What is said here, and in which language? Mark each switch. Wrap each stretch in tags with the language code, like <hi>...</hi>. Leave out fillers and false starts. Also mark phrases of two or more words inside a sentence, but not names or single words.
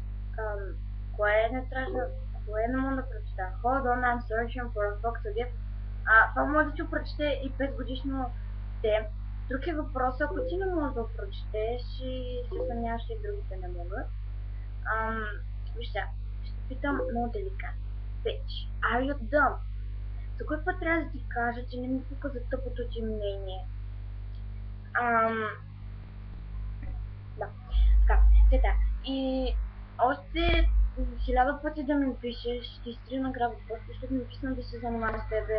<bg>Ам, кое не трябва да... Кое не мога да прочета?</bg> <en>Hold on, I'm searching for a fox to give.</en> <bg>Това може да ти го прочете и 5 годишно те. Друг е въпрос, ако ти не можеш да го прочетеш и се съмняваш, че и другите не могат. Виж сега, ще питам много деликатно.</bg> <en>Bitch, are you dumb?</en> <bg>За кой път трябва да ти кажа, че не ми пука за тъпото ти мнение? Ам, да, така, тета. И още 1000 пъти да ми пишеш, ще изтрия на грабът просто, защото ми писна да се занимавам с тебе.</bg>